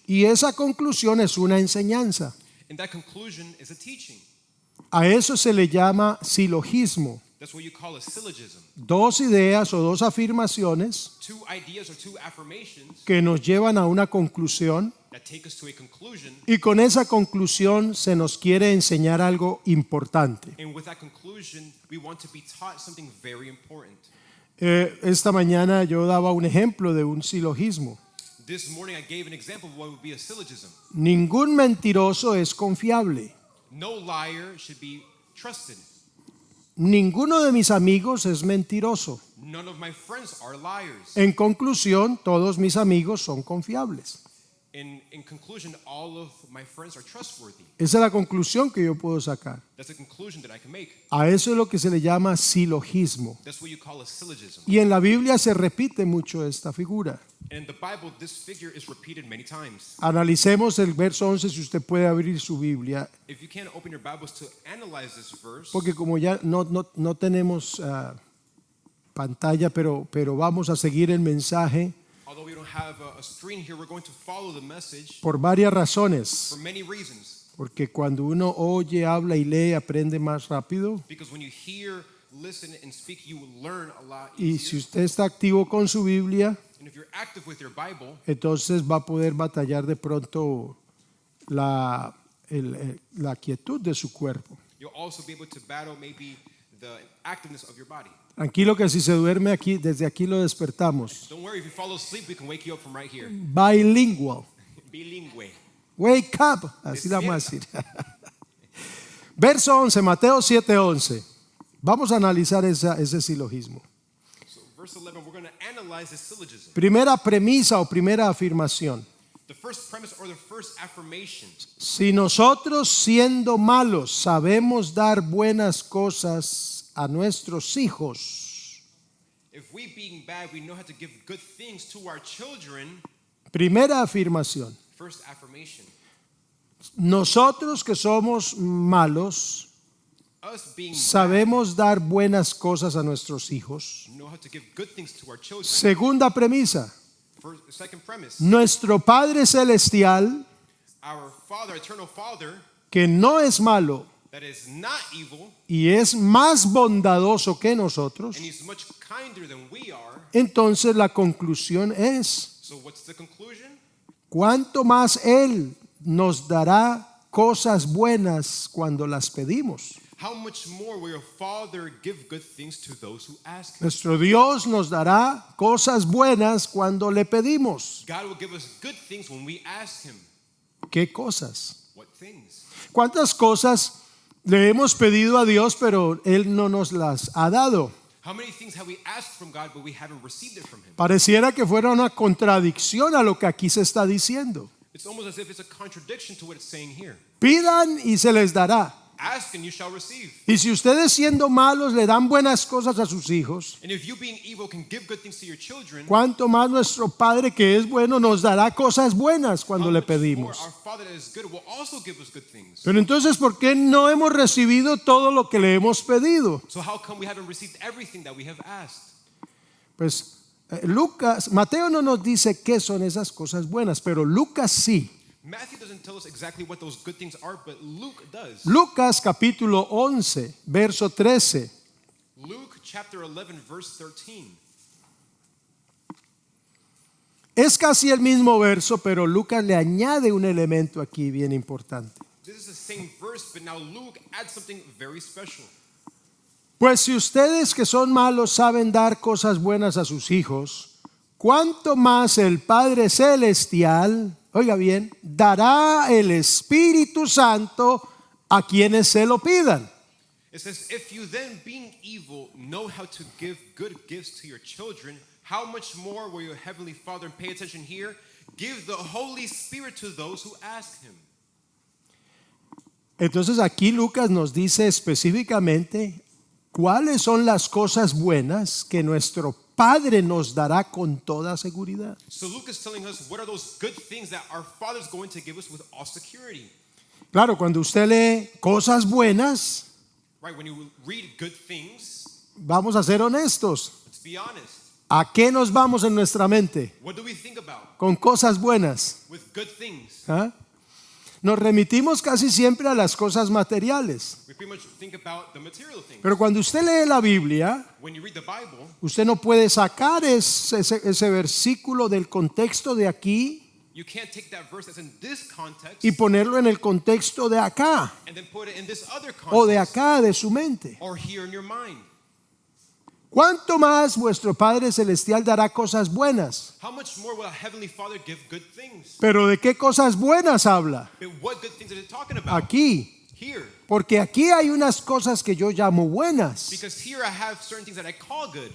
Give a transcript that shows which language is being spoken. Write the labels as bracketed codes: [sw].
[es] Y esa conclusión es una enseñanza. [en] And that conclusion is a teaching. [es] A eso se le llama silogismo. [en] That's what you call a syllogism. [es] Dos ideas o dos afirmaciones [en] Two ideas or two affirmations [es] que nos llevan a una conclusión [en] that take us to a conclusion. [es] y con esa conclusión se nos quiere enseñar algo importante. [en] And with that conclusion, we want to be taught something very important. [es] Esta mañana yo daba un ejemplo de un silogismo. [en] This morning, I gave an example of what would be a syllogism. [es] Ningún mentiroso es confiable. [en] No liar should be trusted. [es] Ninguno de mis amigos es mentiroso. [en] None of my friends are liars. [es] En conclusión, todos mis amigos son confiables. [en] In conclusion, all of my friends are trustworthy. [es] Esa es la conclusión que yo puedo sacar. [en] That's a conclusion that I can make. [es] A eso es lo que se le llama silogismo. [en] That's what you call a syllogism. [es] Y en la Biblia se repite mucho esta figura. [en] And in the Bible, this figure is repeated many times. [es] Analicemos el verso 11 si usted puede abrir su Biblia, [en] If you can't open your Bibles to analyze this verse, [es] porque como ya no tenemos pantalla, pero vamos a seguir el mensaje [en] although we don't have a screen here, we're going to follow the message [es] por varias razones. [en] for many reasons. [es] Porque cuando uno oye, habla y lee, aprende más rápido. [en] Because when you hear, listen, and speak, you will learn a lot [es] Y si [en] easier. [es] usted está activo con su Biblia, [en] And if you're active with your Bible, [es] entonces va a poder batallar de pronto la quietud de su cuerpo. [en] you'll also be able to battle maybe the activeness of your body. [es] Tranquilo que si se duerme aquí, desde aquí lo despertamos. [en] Don't worry, if you fall asleep, we can wake you up from right here. Bilingual. [es] Bilingüe. [en] Wake up. [es] Así la vamos a decir. Verso 11, Mateo 7:11. Vamos a analizar ese silogismo. [en] So verse 11, we're going to analyze this syllogism. [es] Primera premisa o primera afirmación. [en] The first premise or the first affirmation. [es] Si nosotros siendo malos sabemos dar buenas cosas a nuestros hijos. [en] If we being bad, we know how to give good things to our children. [es] Primera afirmación. [en] First affirmation. [es] Nosotros que somos malos [en] Us being [es] sabemos dar buenas cosas a nuestros hijos. [en] bad, know how to give good things to our children. [es] Segunda premisa. [en] Second premise. [es] Nuestro Padre Celestial, [en] Our Father, eternal Father, [es] que no es malo [en] that is not evil, [es] y es más bondadoso que nosotros, [en] and He's much kinder than we are. [es] entonces la conclusión es, [en] So what's the conclusion? [es] ¿cuánto más Él nos dará cosas buenas cuando las pedimos? [en] How much more will your Father give good things to those who ask Him? [es] Nuestro Dios nos dará cosas buenas cuando le pedimos. [en] God will give us good things when we ask Him. [es] ¿Qué cosas? [en] What things? [es] ¿Cuántas cosas le hemos pedido a Dios pero Él no nos las ha dado? [en] How many things have we asked from God but we haven't received it from Him? [es] Pareciera que fuera una contradicción a lo que aquí se está diciendo. [en] It's almost as if it's a contradiction to what it's saying here. [es] Pidan y se les dará. [en] Ask and you shall receive. [es] Y si ustedes siendo malos le dan buenas cosas a sus hijos, [en] And if you being evil can give good things to your children, [es] ¿cuánto más nuestro Padre que es bueno nos dará cosas buenas cuando [en] how [es] le [en] much more [es] pedimos? [en] our Father that is good will also give us good things. [es] Pero entonces, ¿por qué no hemos recibido todo lo que le hemos pedido? [en] So how come we haven't received everything that we have asked? [es] Pues Mateo no nos dice qué son esas cosas buenas, pero Lucas sí. [en] Matthew doesn't tell us exactly what those good things are, but Luke does. [es] Lucas capítulo 11, verso 13. [en] Luke chapter 11, verse 13. [es] Es casi el mismo verso, pero Lucas le añade un elemento aquí bien importante. [en] This is the same verse, but now Luke adds something very special. [es] Pues si ustedes que son malos saben dar cosas buenas a sus hijos, ¿cuánto más el Padre Celestial, oiga bien, dará el Espíritu Santo a quienes se lo pidan? [en] It says, if you then, being evil, know how to give good gifts to your children, how much more will your heavenly Father, and pay attention here, give the Holy Spirit to those who ask him. [es] Entonces aquí Lucas nos dice específicamente cuáles son las cosas buenas que nuestro Padre nos dará con toda seguridad. [en] So Luke is telling us what are those good things that our Father is going to give us with all security. [es] Claro, cuando usted lee cosas buenas, [en] Right, when you read good things, [es] vamos a ser honestos. [en] let's be honest. [es] ¿A qué nos vamos en nuestra mente? [en] What do we think about [es] Con cosas buenas. [en] with good things? ¿Ah? [es] Nos remitimos casi siempre a las cosas materiales. [en] We pretty much think about the material things. [es] Pero cuando usted lee la Biblia, [en] When you read the Bible, [es] usted no puede sacar ese versículo del contexto de aquí [en] you can't take that verse that's in this context [es] y ponerlo en el contexto de acá [en] and then put it in this other [es] o de [en] context [es] acá de su mente. [en] or here in your mind. [es] ¿Cuánto más vuestro Padre Celestial dará cosas buenas? [en] How much more will our Heavenly Father give good things? [es] Pero ¿de qué cosas buenas habla? [en] But what good things are they talking about? [es] Aquí. [en] Here. [es] Porque aquí hay unas cosas que yo llamo buenas. [en] Because here I have certain things that I call good.